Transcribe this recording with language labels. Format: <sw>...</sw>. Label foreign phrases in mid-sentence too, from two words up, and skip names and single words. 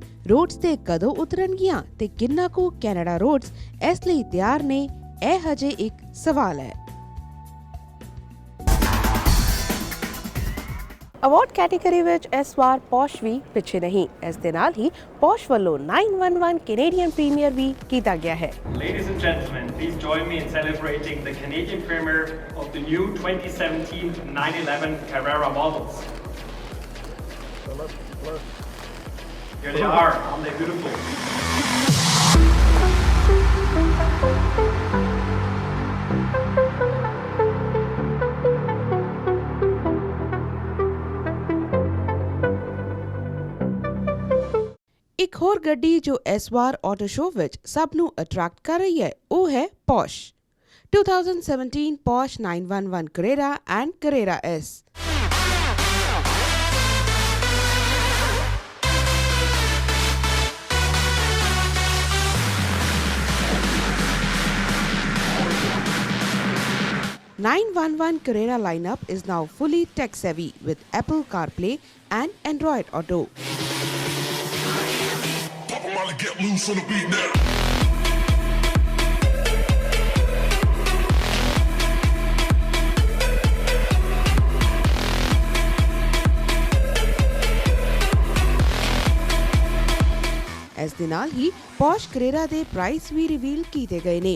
<pa>ਰੋਡਸ ਤੇ ਕਦੋਂ ਉਤਰਨਗੀਆਂ ਤੇ ਕਿੰਨਾ ਕੁ ਕੈਨੇਡਾ ਰੋਡਸ ਇਸ ਲਈ ਤਿਆਰ ਨੇ, ਇਹ ਹਜੇ ਇੱਕ ਸਵਾਲ ਹੈ।</pa> <en>award category</en> <pa>ਵਿੱਚ ਇਸ ਵਾਰ ਪੌਸ਼ ਵੀ ਪਿੱਛੇ ਨਹੀਂ। ਇਸ ਦੇ ਨਾਲ ਹੀ ਪੌਸ਼ ਵੱਲੋਂ 911</pa> <en>Canadian premiere</en> <pa>ਵੀ ਕੀਤਾ ਗਿਆ ਹੈ।</pa> <en>Ladies and gentlemen, please join me in celebrating the Canadian premiere of the new 2017 911 Carrera models. Here they are, aren't they beautiful?</en> <pa>ਇੱਕ ਹੋਰ ਗੱਡੀ ਜੋ ਇਸ ਵਾਰ</pa> <en>auto show</en> <pa>ਵਿੱਚ ਸਭ ਨੂੰ ਅਟਰੈਕਟ ਕਰ ਰਹੀ ਹੈ ਉਹ ਹੈ ਪੌਸ਼ 2017 ਪੌਸ਼ 911 Carrera and Carrera S।</pa> <en>The 911 Carrera lineup is now fully tech-savvy with Apple CarPlay and Android Auto. Get loose on the beat now.</en> <pa>ਇਸ ਦੇ ਨਾਲ ਹੀ ਪੌਸ਼ Carrera ਦੇ ਪ੍ਰਾਈਸ ਵੀ ਰਿਵੀਲ ਕੀਤੇ ਗਏ ਨੇ।</pa>